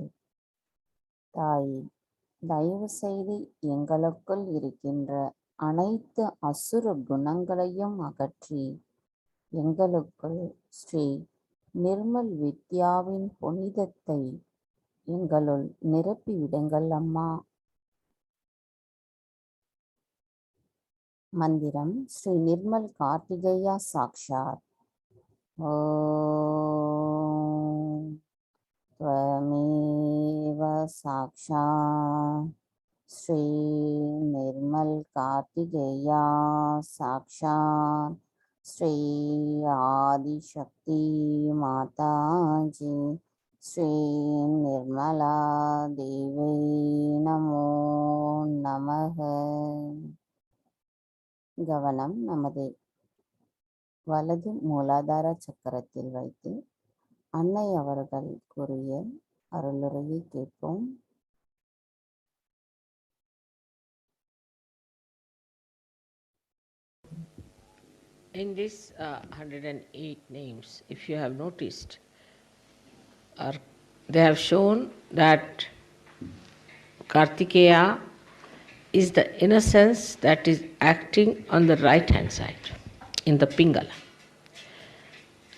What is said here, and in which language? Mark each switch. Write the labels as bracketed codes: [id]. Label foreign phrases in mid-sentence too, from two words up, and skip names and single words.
[ta] தாயே தயவு செய்து எங்களுக்குள் இருக்கின்ற அனைத்து அசுர குணங்களையும் அகற்றி எங்களுக்குள் ஸ்ரீ நிர்மல் வித்யாவின் புனிதத்தை எங்களுள் நிரப்பிவிடுங்கள் அம்மா. மந்திரம் ஸ்ரீ நிர்மல் கார்த்திகேயா சாக்ஷாத். [sa] ஓம் त्वमेव साक्षात् श्री निर्मल कार्तिकेया साक्षात् श्री आदिशक्ति माता जी श्री निर्मला देवी नमो நமः. [ta] கவனம் நமது வலது மூலாதார சக்கரத்தில் வைத்து அன்னை அவர்கள் கூறிய அருளுரையை கேட்போம். [en] In this 108 names, if you have noticed, they have shown that Kartikeya is the innocence that is acting on the right hand side in the Pingala.